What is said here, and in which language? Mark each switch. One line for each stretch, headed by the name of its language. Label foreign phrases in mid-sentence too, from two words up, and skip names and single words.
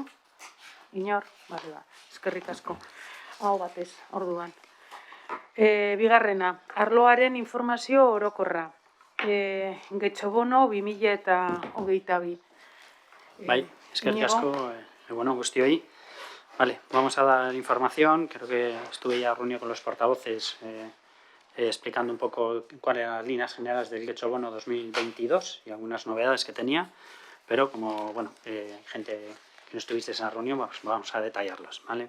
Basque: Inor? Bale, ba. Eskerrik asko. Hau batez, orduan. Bigarrena, arloaren informazio orokorra. Getxobono 2022. Bai, eskerrik asko, bueno, guztioi.
Spanish: Vale, vamos a dar información. Creo que estuve ya reunido con los portavoces explicando un poco cuáles eran las líneas generales del Getxobono 2022 y algunas novedades que tenía, pero como, bueno, gente que no estuvisteis en la reunión, pues vamos a detallarlas, ¿vale?